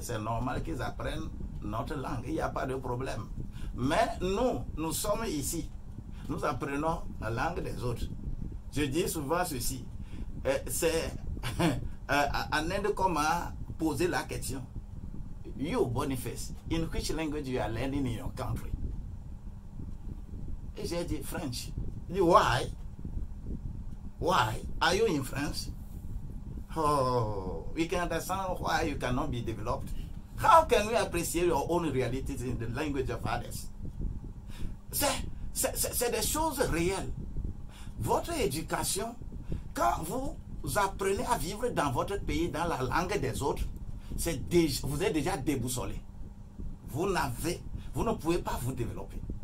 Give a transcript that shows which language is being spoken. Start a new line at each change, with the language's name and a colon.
French: C'est normal qu'ils apprennent notre langue. Il n'y a pas de problème. Mais nous sommes ici. Nous apprenons la langue des autres. Je dis souvent ceci. C'est en Inde qu'on m'a posé la question.
English: You, Boniface, in which language you are learning in your country?
French: Et j'ai dit
English: French.
French: Il dit,
English: why? Why? Are you in France? Oh, we can understand why you cannot be developed. How can we appreciate your own realities in the language of others?
French: C'est des choses réelles. Votre éducation, quand vous apprenez à vivre dans votre pays, dans la langue des autres, vous êtes déjà déboussolé. Vous ne pouvez pas vous développer.